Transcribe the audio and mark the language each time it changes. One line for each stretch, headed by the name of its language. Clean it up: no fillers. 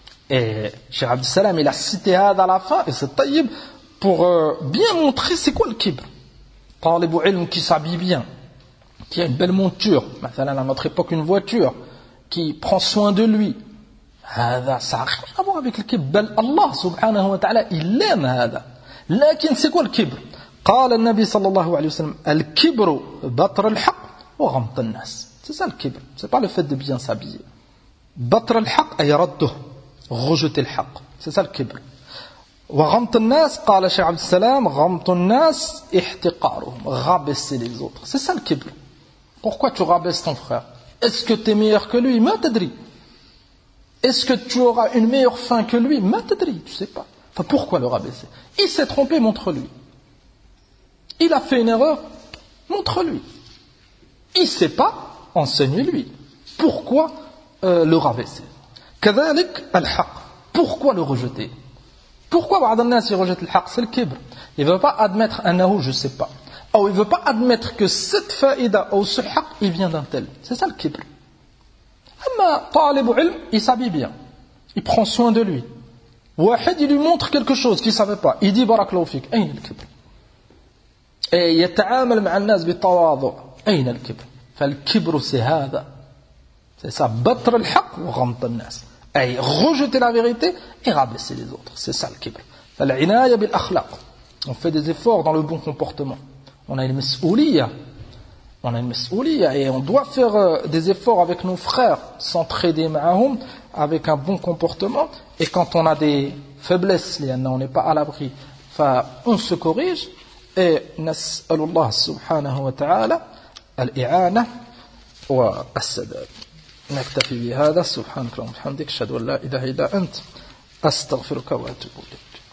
French: Et Cheikh Abdus Salam, il a cité Had à la fin, et c'est Tayyib, pour bien montrer c'est quoi le kibr. Talib ilm qui s'habille bien, qui a une belle monture,
Arabic: مثلاً
French: à notre époque une voiture, qui prend soin de lui.
Arabic: Hada,
French: ça n'a rien à voir avec le kibr. Bel Allah subhanahu wa ta'ala, il aime Hada.
Arabic: Lakin
French: c'est quoi le kibr?
Arabic: قال النبي صلى الله عليه وسلم الكبر بطر الحق وغمط الناس.
French: C'est ça le kibr. C'est pas le fait de bien s'habiller.
Arabic: بطر الحق أي رده.
French: Rejeter le haq. C'est ça le kibr.
Arabic: وغمط الناس قال شيخ عبد السلام غمط الناس احتقارهم.
French: Rabaisser les autres. C'est ça le kibr. Pourquoi tu rabaisses ton frère? Est-ce que tu es meilleur que lui?
Arabic: Ma tadri.
French: Est-ce que tu auras une meilleure fin que lui?
Arabic: Ma tadri.
French: Tu sais pas. Enfin, pourquoi le rabaisser? Il s'est trompé, montre-lui. Il a fait une erreur, montre-lui. Il ne sait pas, enseigne-lui. Pourquoi le rabaisser?
Arabic: Kadhalik al-haq.
French: Pourquoi le rejeter? Pourquoi Wadanas il rejette le haq? C'est le kibr. Il ne veut pas admettre un ahou, je ne sais pas. Ou il ne veut pas admettre que cette faïda ou ce haq, il vient d'un tel. C'est ça le kibr. Amma talib ilm, il s'habille bien. Il prend soin de lui. Wahid, il lui montre quelque chose qu'il ne savait pas. Il dit barakallahu fik. Aïn le kibr. Et il
Arabic: يتعامل مع الناس بتواضع. أين الكبر؟ فالكبر سهذا.
French: C'est ça.
Arabic: بطر الحق وغمط الناس. أي
French: rejeter la vérité et rabaisser les autres. C'est ça le kibr.
Arabic: فالعناية بالأخلاق.
French: On fait des efforts dans le bon comportement. On a une mesoulia. On a une mesoulia. Et on doit faire des efforts avec nos frères, s'entraider
Arabic: معهم
French: avec un bon comportement. Et quand on a des faiblesses, on n'est pas à l'abri. On se corrige. Et
Arabic: نسأل الله سبحانه وتعالى الإعانة والسداد. نكتفي بهذا. سبحانك اللهم وبحمدك. أشهد أن لا إله إلا أنت. أستغفرك وأتوب إليك.